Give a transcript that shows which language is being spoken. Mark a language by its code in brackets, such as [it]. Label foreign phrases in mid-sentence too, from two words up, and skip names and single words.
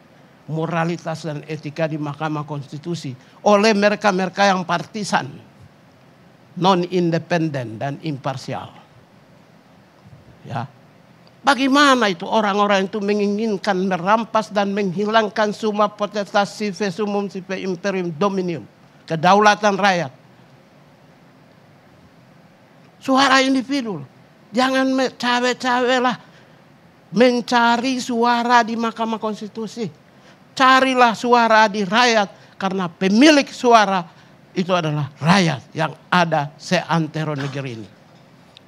[id] Moralitas dan etika di Mahkamah Konstitusi oleh mereka-mereka yang partisan, non-independen dan imparsial. Ya, bagaimana itu orang-orang itu menginginkan merampas dan menghilangkan [la] summa potestas sive summum sive imperium dominium, [id] kedaulatan rakyat. Suara individu, jangan cawe-cawe lah mencari suara di Mahkamah Konstitusi. Carilah suara di rakyat karena pemilik suara itu adalah rakyat yang ada seantero negeri ini.